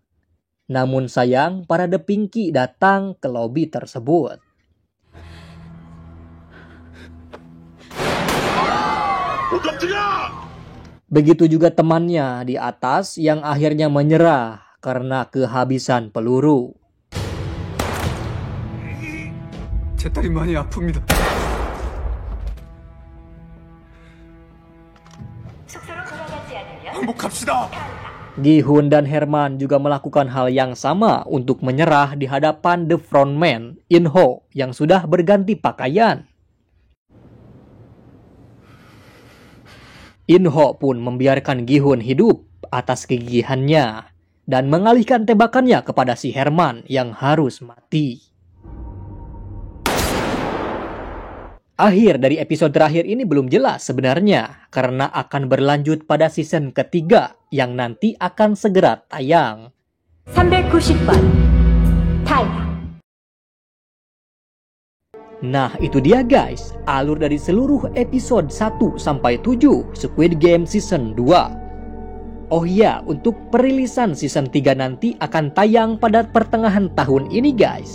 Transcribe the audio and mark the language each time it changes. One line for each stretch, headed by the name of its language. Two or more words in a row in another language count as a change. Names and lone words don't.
Indonesian: Namun sayang, para The Pinky datang ke lobi tersebut. Begitu juga temannya di atas yang akhirnya menyerah karena kehabisan peluru.
Korean: 제 딸이 많이 아픕니다. 숙소로 돌아가지 않으면 항복합시다.
Indonesian: Gi-hun dan Herman juga melakukan hal yang sama untuk menyerah di hadapan the frontman, In-ho, yang sudah berganti pakaian. In-ho pun membiarkan Gi-hun hidup atas kegigihannya dan mengalihkan tembakannya kepada si Herman yang harus mati. Akhir dari episode terakhir ini belum jelas sebenarnya karena akan berlanjut pada season ketiga yang nanti akan segera tayang.
Korean: 390번 타이머.
Indonesian: Nah itu dia guys, alur dari seluruh episode 1 sampai 7 Squid Game Season 2. Oh iya, untuk perilisan season 3 nanti akan tayang pada pertengahan tahun ini guys.